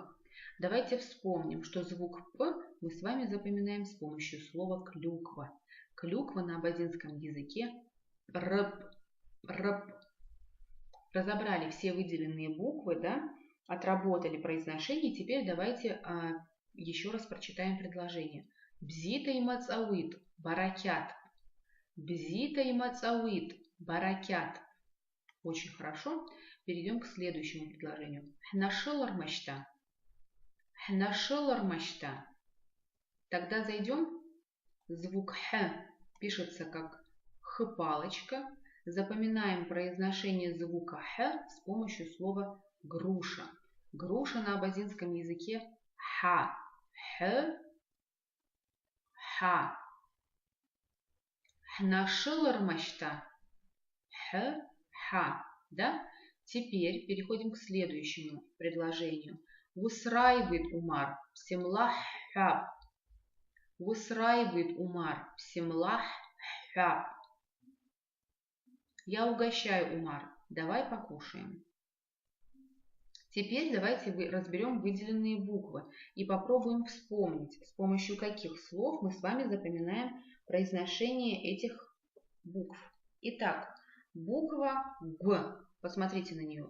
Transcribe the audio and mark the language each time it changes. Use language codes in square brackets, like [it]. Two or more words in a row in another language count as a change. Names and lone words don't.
[ru] Давайте вспомним, что звук «п» мы с вами запоминаем с помощью слова «клюква». Клюква на абазинском языке «рп». [abq] «Рп». [ru] Разобрали все выделенные буквы, да? Отработали произношение. Теперь давайте еще раз прочитаем предложение. [abq] Бзита и мацауит, баракят. Бзита и мацауит, баракят. [ru] Очень хорошо. Перейдем к следующему предложению. [abq] Хнашилар мачта. Хнашилар мачта. [ru] Тогда зайдем. Звук х пишется как х-палочка. Запоминаем произношение звука х с помощью слова груша. Груша на абазинском языке ха. [abq] Х, ха. Хнашилар мачта. Х, ха. Да? [ru] Теперь переходим к следующему предложению. [abq] Вусрайвит умар всемлах хаб. Вусрайвит умар всемлах хаб. [ru] Я угощаю, Умар. Давай покушаем. Теперь давайте разберем выделенные буквы и попробуем вспомнить, с помощью каких слов мы с вами запоминаем произношение этих букв. Итак, буква Г. Посмотрите на нее.